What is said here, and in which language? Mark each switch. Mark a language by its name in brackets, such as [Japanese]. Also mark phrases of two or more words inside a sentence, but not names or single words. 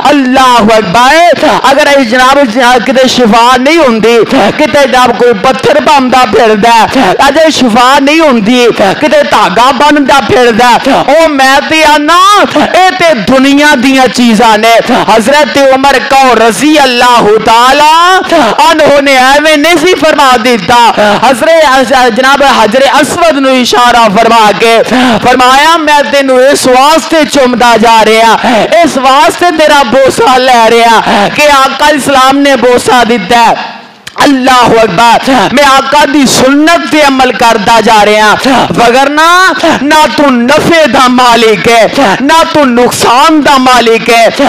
[Punjabi] ਅੱਲ੍ਹਾ ਅਕਬਰ ਅਗਰ ਜਨਾਬ ਕਿਤੇ ਸ਼ਿਫ਼ਾ ਨਹੀਂ ਹੋਂਦੀ ਕਿਤੇ ਜਬ ਕੋਈ ਪੱਥਰ ਪਾਂਦਾ ਫਿਰਦਾ ਅਜੇ ਸ਼ਿਫ਼ਾ ਨਹੀਂ ਹੋਂਦੀ ਕਿਤੇ ਧਾਗਾ ਬਣਦਾ ਫਿਰਦਾ ਓ ਮੈਂ ਤੇ ਆਣਾ ਏ ਤੇ ਦੁਨੀਆ ਦੀਆਂ ਚੀਜ਼ਾਂ ਨੇ। ਹਜ਼ਰਤ ਉਮਰ ਕੋ [Arabic] رضي الله تعالى عنه [Punjabi] ਨੇ ਏਵੇਂ ਨਹੀਂ ਸੀ ਫ਼ਰਮਾ ਦਿੱਤਾ ਹਜ਼ਰਤ ਜਨਾਬ ਹਜਰੇ ਅਸਵਦ ਨੂੰ ਇਸ਼ਾਰਾ ਫ਼ਰਮਾ ਕੇ ਫ਼ਰਮਾਇਆ ਮੈਂ ਤੈਨੂੰ ਇਸ ਵਾਸਤੇ ਚੁੰਮਦਾ ਜਾ ਰਿਹਾ ਇਸ ਵਾਸਤੇ ਤੇਰਾ ਬੋਸਾ ਲੈ ਰਿਹਾ ਕਿ ਆਕਾ ਇਸਲਾਮ ਨੇ ਬੋਸਾ ਦਿੱਤਾ ਹੈ। ਅੱਲ੍ਹਾ ਅਕਬਰ ਮੈਂ ਆਕਾ ਦੀ ਸੁੰਨਤ ਪੇ ਅਮਲ ਕਰਤਾ ਜਾ ਰਿਹਾ ਵਗਰਨਾ ਨਾ ਤੂੰ ਨਫ਼ੇ ਦਾ ਮਾਲਿਕ ਹੈਂ ਨਾ ਤੂੰ ਨੁਕਸਾਨ ਦਾ ਮਾਲਿਕ ਹੈਂ।